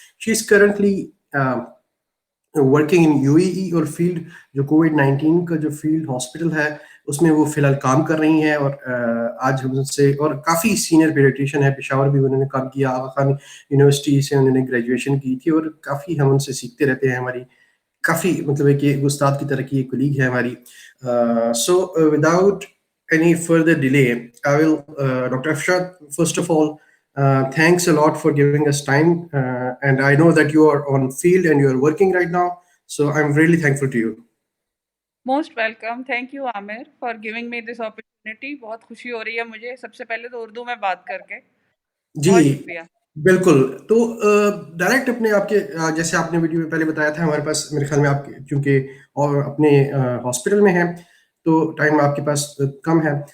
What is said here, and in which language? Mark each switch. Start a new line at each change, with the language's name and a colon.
English: she is currently working in
Urdu: UAE اور field جو Covid 19 کا جو فیلڈ ہاسپٹل ہے اس میں وہ فی الحال کام کر رہی ہیں. اور آج ہم سے اور کافی سینئر پیڈیٹریشین ہے, پشاور بھی انہوں نے کام کیا, آغا خان یونیورسٹی سے انہوں نے گریجویشن کی تھی اور کافی ہم ان سے سیکھتے رہتے ہیں. ہماری کافی مطلب ہے کہ استاد کی طرح کی ایک کولیگ ہے ہماری. So
English: Without any further delay, I will, Dr. Afshad, first of all, thanks a lot for giving us time. And I know that you are on field and you are working right now. So I'm really thankful to you. Most welcome. Thank you Aamir for giving me this opportunity.
Urdu: بہت خوشی ہو رہی ہے مجھے سب سے پہلے تو اردو میں بات کر کے. بہت جی شکریہ. بالکل. تو ڈائریکٹ اپنے آپ کے جیسے آپ نے ویڈیو میں پہلے بتایا تھا, ہمارے پاس میرے خیال میں آپ چونکہ اور اپنے ہاسپٹل میں ہیں تو ٹائم آپ کے پاس کم ہے.